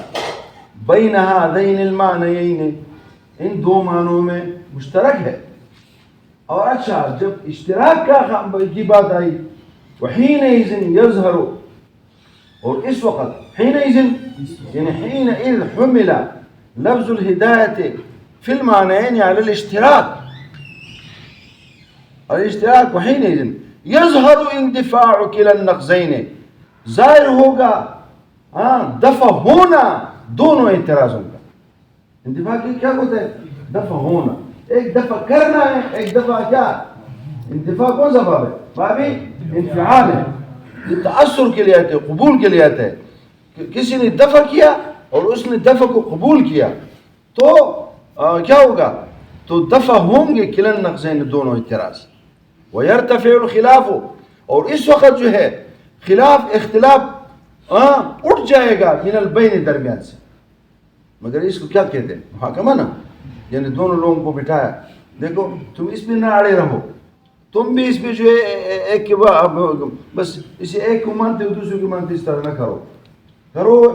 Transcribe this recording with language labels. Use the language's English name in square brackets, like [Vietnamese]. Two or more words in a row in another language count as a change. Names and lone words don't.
[Arabic] بین ہذین المعنیین، [Urdu] ان دو معنوں میں مشترک ہے. اور اچھا جب اشتراک کی بات آئی [Arabic] وحینئذ یظہر، [Urdu] اور اس وقت حینئذ یعنی [Arabic] حینئذ حمل لفظ الہدایت فی المعنیین علی الاشتراک. الاشتراک وحینئذ یظہر اندفاع کلا النقضین، [Urdu] ظاہر ہوگا دفع ہونا دونوں اعتراضوں کا. اندفاع کی کیا ہوتا ہے؟ دفع ہونا. ایک دفع کرنا ہے، ایک دفع کیا؟ انتفاع کون سا باب ہے؟ باب انفعال ہے. یہ تأثر کے لیے آتے ہیں، قبول کے لیے آتے ہیں. کسی نے دفع کیا اور اس نے دفع کو قبول کیا تو کیا ہوگا؟ تو دفع ہوں گے [Arabic] کلا النقضین [Urdu] دونوں اعتراض. [Arabic] وَيَرْتَفِعُ الْخِلَافُ، [Urdu] اور اس وقت جو ہے اختلاف اٹھ جائے گا [Arabic] من البین [Urdu] درمیان سے. مگر اس کو کیا کہتے ہیں؟ محاکمہ نا، یعنی دونوں لوگوں کو بٹھایا، دیکھو تم اس پہ نہ اڑے رہو، تم بھی اس پہ جو ہے ایک کے بس اسے ایک کو مانتے ہو دوسرے کو مانتے، اس طرح نہ کرو.